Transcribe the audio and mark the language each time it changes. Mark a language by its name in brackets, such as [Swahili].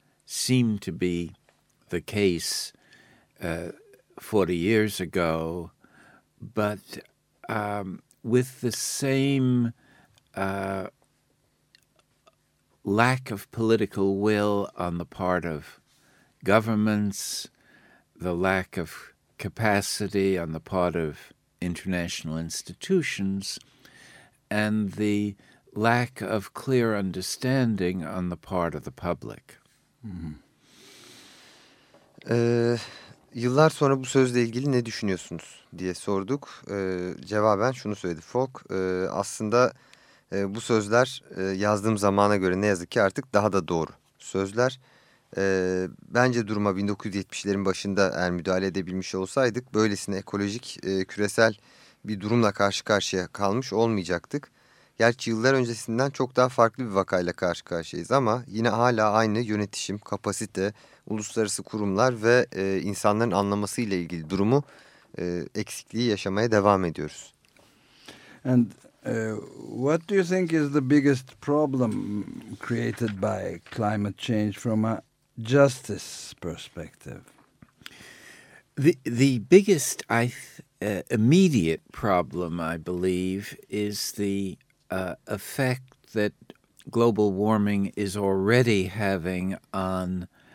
[English] seem to be the case 40 years ago, but with the same lack of political will on the part of governments, the lack of capacity on the part of international institutions, and the lack of clear understanding on the part of the public. Mm-hmm. [Turkish] Yıllar sonra bu sözle ilgili ne düşünüyorsunuz diye sorduk. Cevaben şunu söyledi Folk. Aslında bu sözler yazdığım zamana göre ne yazık ki artık daha da doğru sözler. Bence duruma 1970'lerin başında eğer müdahale edebilmiş olsaydık böylesine ekolojik, küresel bir durumla karşı karşıya kalmış olmayacaktık. Gerçi yıllar öncesinden çok daha farklı bir vakayla karşı karşıyayız ama yine hala aynı yönetişim, kapasite, uluslararası kurumlar ve insanların anlamasıyla ilgili durumu eksikliği yaşamaya devam ediyoruz. [English] And what do you think is the biggest problem created by climate change from a justice perspective? The biggest immediate problem, I believe, is the effect that global warming is already having on